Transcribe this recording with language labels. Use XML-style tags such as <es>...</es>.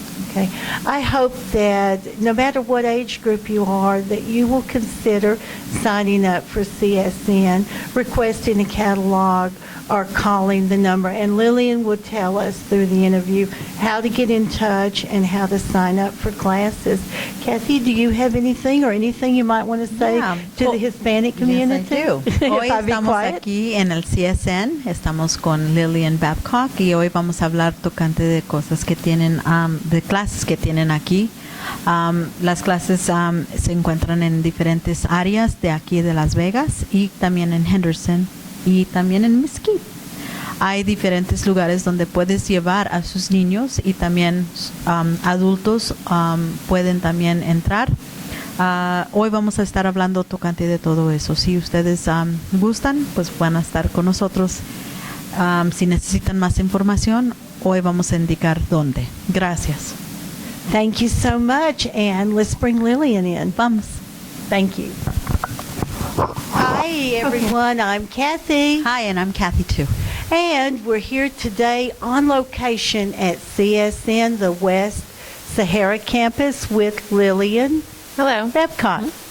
<en>Okay, I hope that no matter what age group you are, that you will consider signing up for CSN, requesting a catalog, or calling the number. And Lillian will tell us through the interview how to get in touch and how to sign up for classes. Kathy, do you have anything you might want to say to the Hispanic community? Yes, I do.</en> <es>Hoy estamos aquí en el CSN, estamos con Lillian Babcock y hoy vamos a hablar tocante de cosas que tienen, de clases que tienen aquí. Las clases se encuentran en diferentes áreas de aquí de Las Vegas y también en Henderson y también en Mesquite. Hay diferentes lugares donde puedes llevar a sus niños y también adultos pueden también entrar. Hoy vamos a estar hablando tocante de todo eso. Si ustedes gustan, pues van a estar con nosotros. Si necesitan más información, hoy vamos a indicar dónde. Gracias.</es> <en>Thank you so much, and let's bring Lillian in.</en> <es>Vamos.</es> <en>Thank you. Hi, everyone. I'm Kathy. Hi, and I'm Kathy, too. And we're here today on location at CSN, the West Sahara campus, with Lillian Babcock.</en>